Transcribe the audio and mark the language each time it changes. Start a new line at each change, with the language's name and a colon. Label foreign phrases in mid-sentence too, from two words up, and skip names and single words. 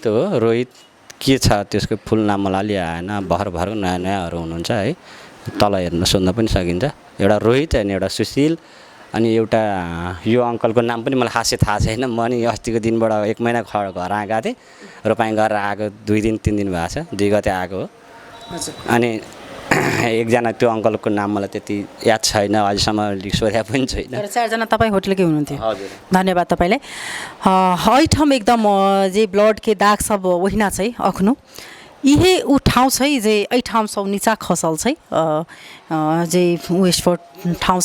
Nepali: हो रोहित के छ त्यसको फुल नाम मलाई अलि आएन भर नयाँहरू हुनुहुन्छ है तल हेर्न सोध्न पनि सकिन्छ एउटा रोहित अनि एउटा सुशील अनि एउटा यो अङ्कलको नाम पनि मलाई खासै थाहा छैन म नि अस्तिको दिनबाट 1 महिना घर आएको थिएँ रोपाइँ गरेर आएको 2 दिन 3 दिन भएको छ 2 गते आएको हो अनि एकजना त्यो अङ्कलको नाम मलाई त्यति याद छैन अझसम्म सोधेको पनि छैन 4 जना तपाईँ होटलकै हुनुहुन्थ्यो हजुर धन्यवाद तपाईलाई
Maithili: ठाउँ एकदम जे ब्लड के दाग सब ओहिना छै अखनो इहे ऊ ठाउँ छै जे एहि ठाउँ सब नीचा खसल छै जे वेस्ट ठाउँ